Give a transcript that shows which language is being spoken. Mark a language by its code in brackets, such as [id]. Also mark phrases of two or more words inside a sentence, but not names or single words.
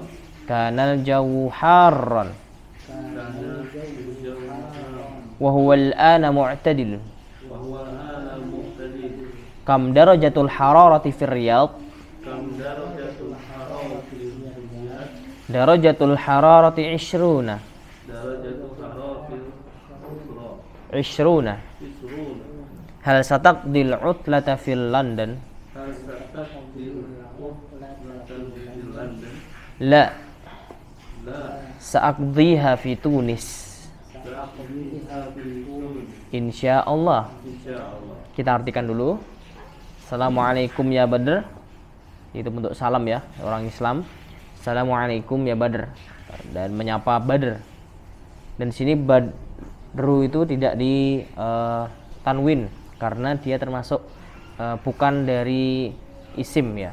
[ar] كان الجو حارا كان الجو حارا وهو الآن معتدل. وهو الآن معتدل. كم درجة الحرارة في الرياض? كم درجة الحرارة في الرياض? درجة الحرارة 20. درجة الحرارة 20. 20. هل ستقضي العطلة في لندن? هل ستقضي العطلة في لندن? La, La, سأقضيها في تونس سأقضيها في تونس insyaallah. insyaallah. [id] Kita artikan dulu. [ar] السلام عليكم يا بدر. [id] Itu bentuk salam ya, orang Islam. [ar] السلام عليكم يا بدر, [id] dan menyapa Badr. Dan sini Badru itu tidak di tanwin karena dia termasuk bukan dari isim ya.